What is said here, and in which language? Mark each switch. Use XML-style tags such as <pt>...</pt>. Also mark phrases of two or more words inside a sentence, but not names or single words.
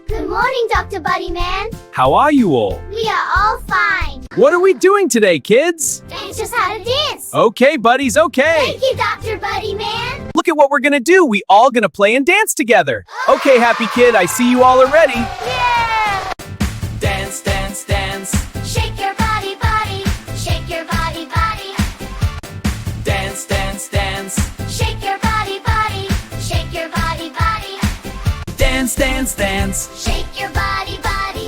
<en>Good morning, Dr. Buddy Man. How are you all? We are all fine. What are we doing today, kids? Teach us how to dance. Okay, buddies, okay. Thank you, Dr. Buddy Man. Look at what we're gonna do. We all gonna play and dance together. Okay, happy kid, I see you all are ready. Yeah! Dance, dance, dance. Shake your body, body. Shake your body, body. Dance, dance, dance. Shake your body, body. Shake your body, body. Dance, dance, dance. Shake your body, body.</en>